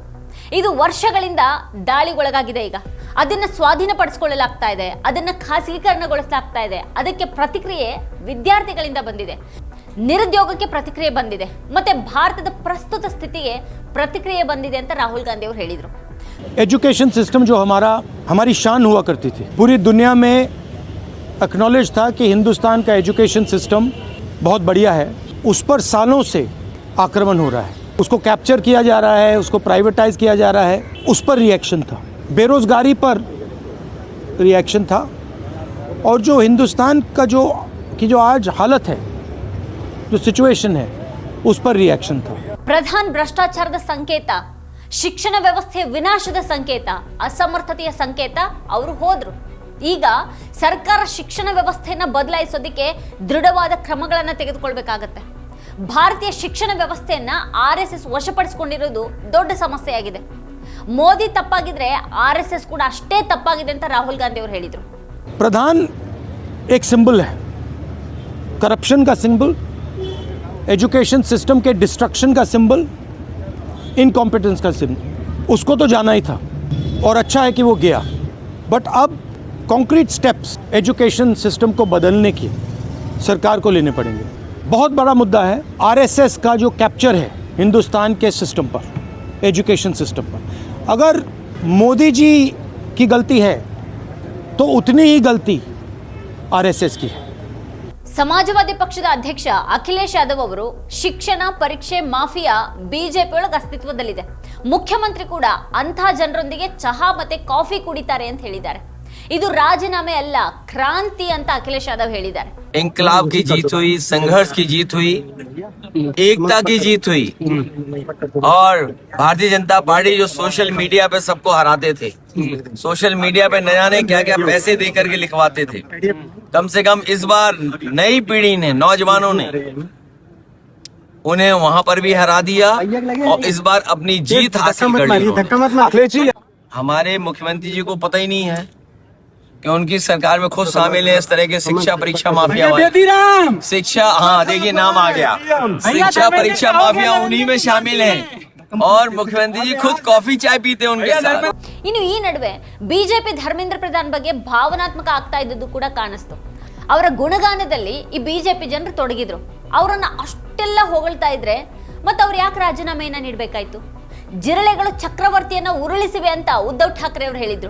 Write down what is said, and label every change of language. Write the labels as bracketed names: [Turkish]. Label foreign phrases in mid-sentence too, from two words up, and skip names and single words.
[Kannada] ಇದು ವರ್ಷಗಳಿಂದ ದಾಳಿಗೊಳಗಾಗಿದೆ. ಈಗ ಅದನ್ನ ಸ್ವಾಧೀನಪಡಿಸಿಕೊಳ್ಳಲಾಗ್ತಾ ಇದೆ, ಅದನ್ನ ಖಾಸಗೀಕರಣಗೊಳಿಸಲಾಗ್ತಾ ಇದೆ. ಅದಕ್ಕೆ ಪ್ರತಿಕ್ರಿಯೆ ವಿದ್ಯಾರ್ಥಿಗಳಿಂದ ಬಂದಿದೆ, ನಿರುದ್ಯೋಗಕ್ಕೆ ಪ್ರತಿಕ್ರಿಯೆ ಬಂದಿದೆ, ಮತ್ತೆ ಭಾರತದ ಪ್ರಸ್ತುತ ಸ್ಥಿತಿಗೆ ಪ್ರತಿಕ್ರಿಯೆ ಬಂದಿದೆ ಅಂತ ರಾಹುಲ್ ಗಾಂಧಿ ಅವರು ಹೇಳಿದರು. [English] education system [Hindi] जो हमारी शान हुआ करती थी, पूरी दुनिया में एक्नॉलेज था कि हिंदुस्तान का एजुकेशन सिस्टम बहुत बढ़िया है. उस पर सालों से आक्रमण हो रहा है, उसको कैप्चर किया जा रहा है, उसको प्राइवेटाइज किया जा रहा है. उस पर रिएक्शन था, बेरोज़गारी पर रिएक्शन था, और जो हिंदुस्तान का जो आज हालत है, जो सिचुएशन है, उस पर रिएक्शन था. [Kannada] ಪ್ರಧಾನ್ ಭ್ರಷ್ಟಾಚಾರದ ಸಂಕೇತ, ಶಿಕ್ಷಣ ವ್ಯವಸ್ಥೆಯ ವಿನಾಶದ ಸಂಕೇತ, ಅಸಮರ್ಥತೆಯ ಸಂಕೇತ ಅವರು ಹೋದ್ರು. ಈಗ ಸರ್ಕಾರ ಶಿಕ್ಷಣ ವ್ಯವಸ್ಥೆಯನ್ನ ಬದಲಾಯಿಸೋದಕ್ಕೆ ದೃಢವಾದ ಕ್ರಮಗಳನ್ನು ತೆಗೆದುಕೊಳ್ಬೇಕಾಗತ್ತೆ. ಭಾರತೀಯ ಶಿಕ್ಷಣ ವ್ಯವಸ್ಥೆಯನ್ನ RSS ವಶಪಡಿಸಿಕೊಂಡಿರೋದು ದೊಡ್ಡ ಸಮಸ್ಯೆಯಾಗಿದೆ. ಮೋದಿ ತಪ್ಪಾಗಿದ್ರೆ RSS ಕೂಡ ಅಷ್ಟೇ ತಪ್ಪಾಗಿದೆ ಅಂತ ರಾಹುಲ್ ಗಾಂಧಿ ಅವರು ಹೇಳಿದರು. [Hindi] प्रधान एक सिंबल है, करप्शन का सिंबल, [English] education system [Hindi] के डिस्ट्रक्शन का सिंबल, इनकॉम्पिटेंस का सिंबल. उसको तो जाना ही था और अच्छा है कि वो गया. बट अब [English] concrete steps education system [Hindi] को बदलने की सरकार को लेने पड़ेंगे. बहुत बड़ा मुद्दा है RSS का जो कैप्चर है हिंदुस्तान के सिस्टम पर, [English] education system [Hindi] पर. अगर मोदी जी की गलती है तो उतनी ही गलती RSS की है. [Kannada] ಸಮಾಜವಾದಿ ಪಕ್ಷದ ಅಧ್ಯಕ್ಷ ಅಖಿಲೇಶ್ ಯಾದವ್ ಅವರು ಶಿಕ್ಷಣ ಪರೀಕ್ಷೆ ಮಾಫಿಯಾ ಬಿಜೆಪಿ ಒಳಗೆ ಅಸ್ತಿತ್ವದಲ್ಲಿದೆ, ಮುಖ್ಯಮಂತ್ರಿ ಕೂಡ ಅಂಥ ಜನರೊಂದಿಗೆ ಚಹಾ ಮತ್ತೆ ಕಾಫಿ ಕುಡಿತಾರೆ ಅಂತ ಹೇಳಿದ್ದಾರೆ. ಇದು ರಾಜೀನಾಮೆ ಅಲ್ಲ, ಕ್ರಾಂತಿ ಅಂತ ಅಖಿಲೇಶ್ ಯಾದವ್ ಹೇಳಿದ್ದಾರೆ. [Hindi] इंकलाब की जीत हुई, संघर्ष की जीत हुई, एकता की जीत हुई. और भारतीय जनता पार्टी जो [English] social media [Hindi] पे सबको हराते थे, [English] social media [Hindi] पे न जाने क्या क्या पैसे दे करके लिखवाते थे, कम से कम इस बार नई पीढ़ी ने, नौजवानों ने उन्हें वहां पर भी हरा दिया और इस बार अपनी जीत हासिल कर ली. हमारे मुख्यमंत्री जी को पता ही नहीं है कि उनकी सरकार में खुद शामिल है इस तरह के शिक्षा परीक्षा माफिया वाले. शिक्षा, हाँ देखिए नाम आ गया, शिक्षा परीक्षा माफिया उन्हीं में शामिल है और मुख्यमंत्री जी खुद कॉफी चाय पीते हैं उनके साथ. [Kannada] ಇನ್ನು ಈ ನಡುವೆ ಬಿಜೆಪಿ ಧರ್ಮೇಂದ್ರ ಪ್ರಧಾನ್ ಬಗ್ಗೆ ಭಾವನಾತ್ಮಕ ಆಗ್ತಾ ಇದ್ದದ್ದು ಕೂಡ ಕಾಣಿಸ್ತು. ಅವರ ಗುಣಗಾನದಲ್ಲಿ ಈ ಬಿಜೆಪಿ ಜನರು ತೊಡಗಿದ್ರು. ಅವರನ್ನ ಅಷ್ಟೆಲ್ಲ ಹೊಗಳ್ತಾ ಇದ್ರೆ ಮತ್ತೆ ಅವ್ರು ಯಾಕೆ ರಾಜೀನಾಮೆಯನ್ನ ನೀಡಬೇಕಾಯ್ತು? ಜಿರಳೆಗಳು ಚಕ್ರವರ್ತಿಯನ್ನ ಉರುಳಿಸಿವೆ ಅಂತ ಉದ್ಧವ್ ಠಾಕ್ರೆ ಅವರು ಹೇಳಿದ್ರು.